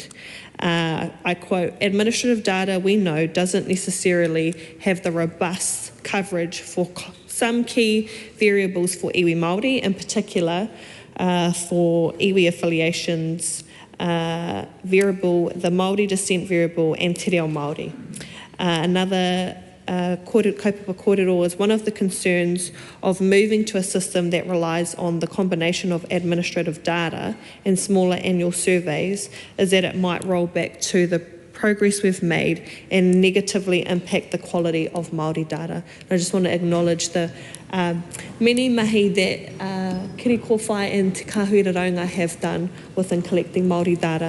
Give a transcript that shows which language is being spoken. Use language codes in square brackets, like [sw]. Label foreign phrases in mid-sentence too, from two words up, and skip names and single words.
[en] I quote, administrative data we know doesn't necessarily have the robust coverage for some key variables for [mi] iwi Māori, [en] in particular for iwi affiliations, variable, the Māori descent variable and [mi] te reo Māori. [en] Another [mi] kaupapa kōrero [en] is one of the concerns of moving to a system that relies on the combination of administrative data and smaller annual surveys is that it might roll back to the progress we've made and negatively impact the quality of Māori data. And I just want to acknowledge the many mahi that Kiri Kōwhai and Te Kahuira Raunga have done within collecting Māori data.